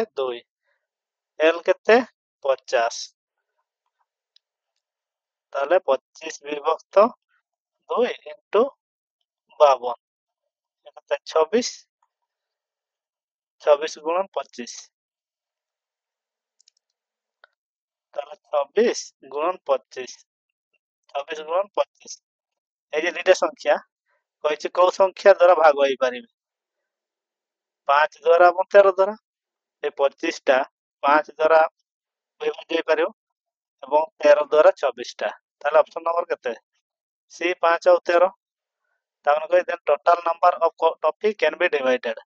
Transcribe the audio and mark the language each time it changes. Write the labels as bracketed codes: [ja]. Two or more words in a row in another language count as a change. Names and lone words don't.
[or] 2, l କେତେ? 50, ତାହେଲେ 25 ବିଭକ୍ତ 2 ଇଣ୍ଟୁ 52 କେତେ? 26, 26 ଗୁଣ 25, ତାହେଲେ 26 ଗୁଣ 25, 26 ଗୁଣ 25। [bn] এই যে দুইটা সংখ্যা [or] କହିଛି କୋଉ ସଂଖ୍ୟା ଦ୍ୱାରା ଭାଗ ହେଇପାରିବେ? 5 ଦ୍ୱାରା ଏବଂ 13 ଦ୍ୱାରା। এই 25ଟା 5 ଦ୍ୱାରା ବିଭକ୍ତ ହେଇପାରିବ ଏବଂ 13 ଦ୍ୱାରା 24ଟା। ତାହେଲେ [en] option number [or] କେତେ? ସି 5 ଆଉ 13। ତାମାନେ କହି ଦେନ୍ [en] total number of toffee can be divided.